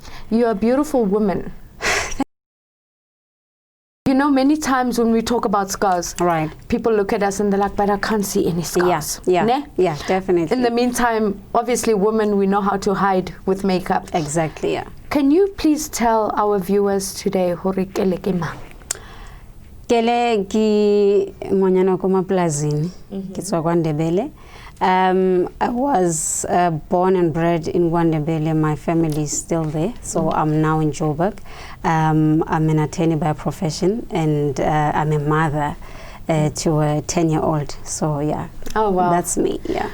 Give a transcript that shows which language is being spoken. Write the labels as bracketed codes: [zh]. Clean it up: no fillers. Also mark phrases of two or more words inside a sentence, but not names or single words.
[en] You're a beautiful woman. You know, many times when we talk about scars, right, people look at us and they're like, but I can't see any scars. Yeah, definitely. In the meantime, obviously women, we know how to hide with makeup. Exactly, yeah. Can you please tell our viewers today, [st] hore kele ke mang? Kele ki ngonyana ko maplazini, ke tswa kwa Ndebele. [en] I was born and bred in Ndebele. My family is still there, so I'm now in Joburg. I'm an attorney by profession, and I'm a mother to a 10-year-old. So yeah, oh wow, that's me. Yeah.